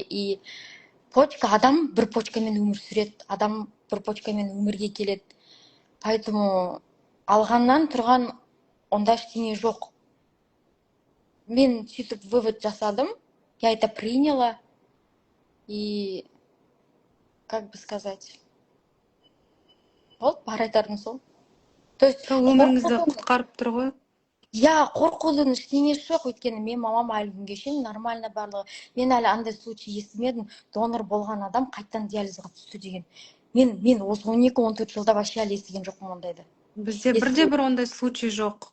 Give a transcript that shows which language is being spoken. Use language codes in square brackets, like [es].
[kk] И адам бір почкамен өмір сүреді, адам бір почкамен өмірге келеді. Поэтому алғаннан тұрған онда ештеңе жоқ. Мен сөйтіп вывод жасадым, [ru] я это приняла. [kk] И, как бы сказать, болды, бар айтарым сол. [ru] То есть [kk] Өміріңізді құтқарып тұр ғой. Қорқудың ештеңесі жоқ, өйткені мен мамам әлі күнге шейін нормально барлығы. Мен әлі андай случай естімедім, донор болған адам қайттан диализға түсті деген. Мен осы 12-14 жылда вообще әлі естіген жоқпын ондайды. Бізде бірде-бір ондай случай жоқ.